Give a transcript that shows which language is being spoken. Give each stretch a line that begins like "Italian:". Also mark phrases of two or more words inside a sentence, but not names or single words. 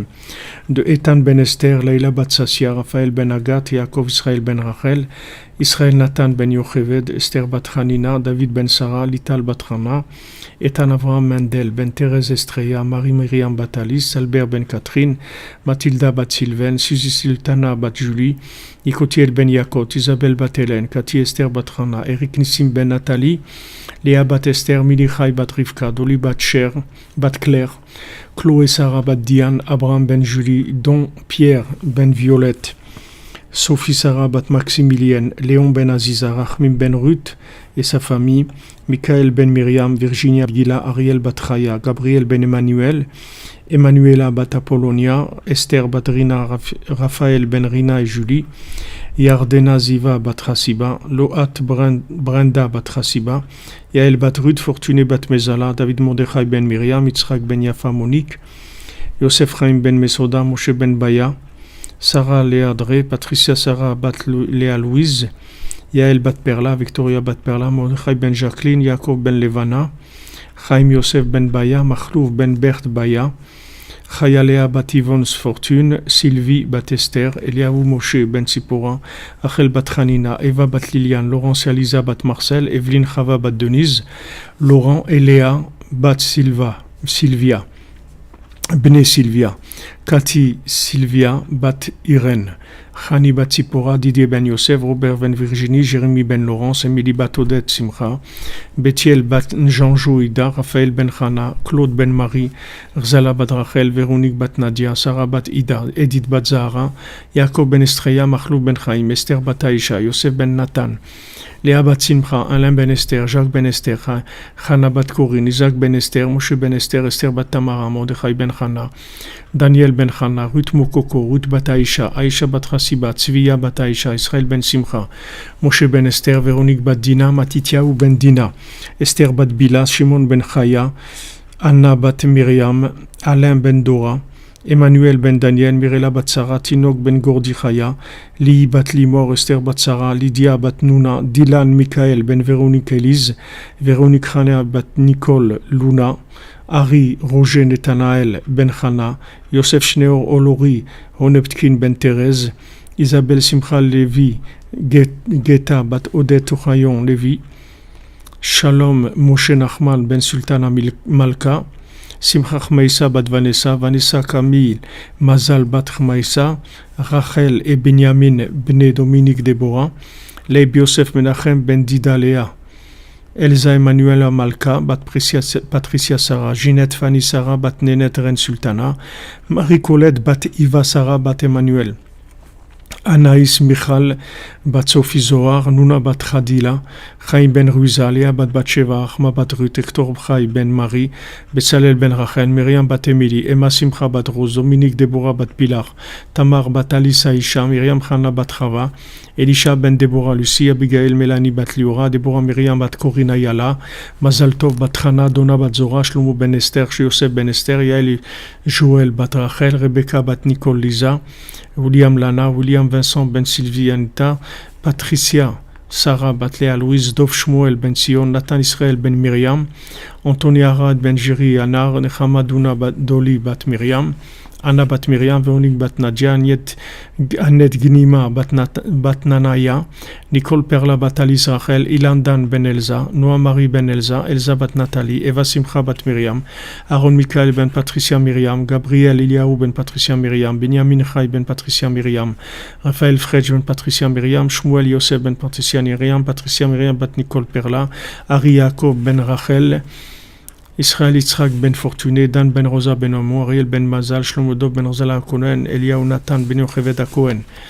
French: De Ethan ben Esther, Leila bat Sassia, Raphaël ben Agat, Yaakov Israël ben Rachel, Israël Nathan ben Yocheved, Esther bat Hanina, David ben Sarah, Lital bat Rama, Ethan Avraham Mendel, ben Thérèse Estreya, Marie Myriam bat Alice, Albert ben Catherine, Mathilda bat Sylvain, Suzy Sultana bat Julie, Nicotiel ben Yakot, Isabelle bat Hélène, Cathy Esther bat Rana, Eric Nissim ben Nathalie, Léa bat Esther, Milichai bat Rivka, Dolly bat Cher, bat Claire, Chloé Sarah bat Diane, Abraham ben Julie, Don Pierre ben Violette, Sophie Sarah bat Maximilienne, Léon ben Aziza, Rachmim ben Ruth et sa famille, Michael ben Myriam, Virginia Gila, Ariel bat Chaya, Gabriel ben Emmanuel, Emanuela bat Apollonia, Esther bat Rina, Raphaël ben Rina et Julie, Yardena Ziva bat Hasiba, Loat Brenda bat Hasiba, Yael bat Ruth, Fortuné bat Mezala, David Mordechai ben Myriam, Yitzhak ben Yafa Monique, Yosef Chaim ben Mesoda, Moshe ben Baya, Sarah Léa Dre, Patricia Sarah bat Léa Louise, Yael bat Perla, Victoria bat Perla, Mordechai ben Jacqueline, Yaakov ben Levana, Chaim Yosef ben Baya, Machlouf ben Bert Baya, Chayalea bat Yvonne Fortune, Sylvie bat Esther, Eliaou Moshe ben Sipora, Achel bat Hanina, Eva bat Liliane, Laurence et Alisa bat Marcel, Evelyne Chava bat Denise, Laurent et Léa bat Sylvia, Bne Sylvia, Cathy Sylvia bat Irène, Chani bat Sipora, Didier ben Yosef, Robert ben Virginie, Jérémy ben Laurence, Émilie bat Odette Simcha, Bethiel bat Jean-Jo Ida, Raphaël ben Chana, Claude ben Marie, Rzala bat Rachel, Véronique bat Nadia, Sarah bat Ida, Edith bat Zahara, Jacob ben Estreya, Machlou ben Chaim, Esther bat Aïcha, Yosef ben Nathan, Léa bat Simcha, Alain ben Esther, Jacques ben Esther, Chana bat Corinne, Isaac ben Esther, Moshe ben Esther, Esther bat Tamara, Mordechai ben Chana, Daniel ben Chana, Ruth Mokoko, Ruth bat Aïcha, Aïcha bat Hasiba, Tzviya bat Aïcha, Israël ben Simcha, Moshe ben Esther, Véronique bat Dina, Matityahu ben Dina, Esther bat Bila, Shimon ben Chaya, Anna bat Myriam, Alain ben Dora, Emmanuel ben Daniel, Mirela bat Sarah, Tinok ben Gordi Chaya, Li bat Limor, Esther bat Sarah, Lydia bat Nuna, Dylan Michael ben Véronique Elise, Véronique Chana bat Nicole Luna, Ari Roger Nathanaël ben Chana, Yosef Shneor Olori, Honeptkin ben Thérèse, Isabelle Simcha Lévi, Geta bat Odette Ochayon Lévi, Shalom Moshe Nachman ben Sultana Malka, Simcha Chmaïsa bat Vanessa, Vanessa Camille, Mazal bat Chmaïsa, Rachel et Benjamin bne Dominique Déborah, Leib Yosef Menachem ben Dida Léa, Elsa Emmanuela Malka bat Patricia Sarah, Ginette Fanny Sarah bat Nénette Reine Sultana, Marie-Colette bat Iva Sarah bat Emmanuel, Anaïs Michal bat Sophie Zohar, Nuna bat Khadila, Chaim ben Ruizalia bat Batsheva, Achma bat Ruth, Hector Chai ben Marie, Betzalel ben Rachel, Myriam bat Emily, Emma Simcha bat Rose, Dominique Deborah bat Pilar, Tamar bat Alisa Isha, Myriam Chana bat Chava, Elisha ben Deborah Lucie, Abigail Melanie bat Liora, Deborah Myriam bat Corina Yala, Mazal Tov bat Chana, Donna bat Zora, Shlomo ben Esther, Yosef ben Esther, Yael Joël bat Rachel, Rebecca bat Nicole Lisa, William Lana, William Vincent ben Sylvie Anita, Patricia Sarah bat Léa Louise, Dov Shmuel ben Sion, Nathan Israël ben Myriam, Anthony Arad ben Jiri Anar, Nechama Duna bat Doli bat Myriam, Anna bat Myriam, Véronique bat Nadia, Annette Gnima bat Nanaya, Nicole Perla bat Alice Rachel, Ilan Dan ben Elsa, Noah Marie ben Elsa, Elsa bat Nathalie, Eva Simcha bat Myriam, Aaron Michael ben Patricia Myriam, Gabriel Eliaou ben Patricia Myriam, Benjamin Chai ben Patricia Myriam, Raphaël Fredj ben Patricia Myriam, Shmuel Yosef ben Patricia Myriam, Patricia Myriam bat Nicole Perla, Ari Yaakov ben Rachel, Israël Yitzhak ben Fortuné, Dan ben Rosa ben Omo, Ariel ben Mazal, Shlomo Dov ben Rozala Cohen, Eliaou Nathan ben Yocheved Cohen.